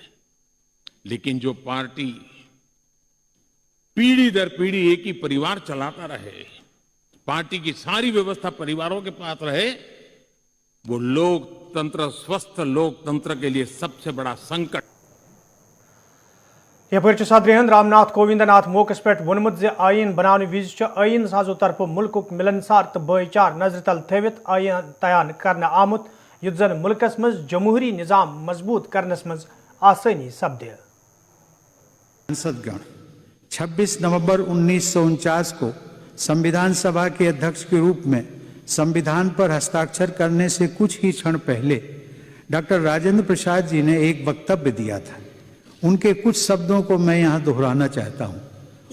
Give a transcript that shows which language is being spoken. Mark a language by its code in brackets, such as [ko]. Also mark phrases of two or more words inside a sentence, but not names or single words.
[hi] लेकिन जो पार्टी पीढ़ी दर पीढ़ी एक ही परिवार चलाता रहे, पार्टी की सारी व्यवस्था परिवारों के पास रहे, वो लोकतंत्र, स्वस्थ लोकतंत्र के लिए सबसे बड़ा संकट। [ks] यह सदर रामनाथ कोविंद मौकस पे वोनमुत आइन बनाने विज आइन साजो तरफ मुल्क मिलनसार तो भाईचार नजर तल थवित आइन तयान करने आमुत युत जन मुल्कस मज जमहूरी निज़ाम मजबूत करनस मज आसानी सपदे। [hi] संसदगण 26 नवंबर 1949 को संविधान सभा के अध्यक्ष के रूप में संविधान पर हस्ताक्षर करने से कुछ ही क्षण पहले डॉक्टर राजेंद्र प्रसाद जी ने एक वक्तव्य दिया था। उनके कुछ शब्दों को मैं यहाँ दोहराना चाहता हूँ।